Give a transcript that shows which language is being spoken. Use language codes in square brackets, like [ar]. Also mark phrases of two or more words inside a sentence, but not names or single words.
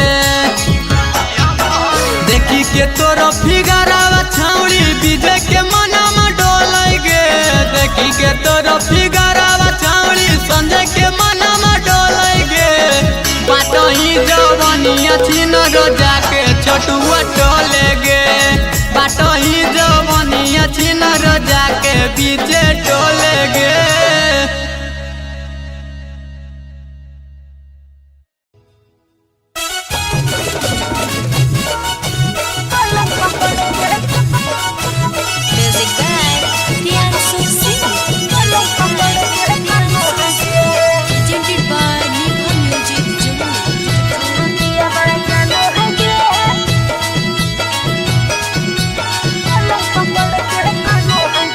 [mai] देखी के तोरो फिगरावा छौड़ी विजय के मना में डोलै गे, देखी के तोरो फिगरावा छौड़ी संजय के मना में डोलै गे। बाटो ही जवनिया छिनर जाके छोटुआ टोले गे, बाटो ही जवनिया छिनर जाके बीचे टोले गे। [en] Music by Dian Susi. Presented by Niva Music Jammu.